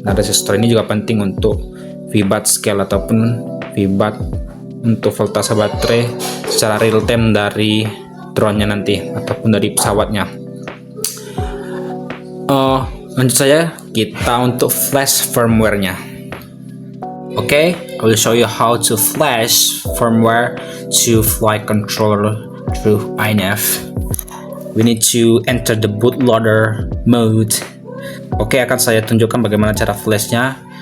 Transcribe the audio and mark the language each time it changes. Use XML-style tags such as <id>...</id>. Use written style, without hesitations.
<id>Nah, resistor ini juga penting untuk VBAT scale ataupun VBAT untuk voltase baterai secara real time dari drone-nya nanti ataupun dari pesawatnya. Lanjut saja kita untuk flash firmware-nya.</id> <en>Okay, I will show you how to flash firmware to flight controller through INF. We need to enter the bootloader mode.</en> <id>Oke, akan saya tunjukkan bagaimana cara flashnya.</id>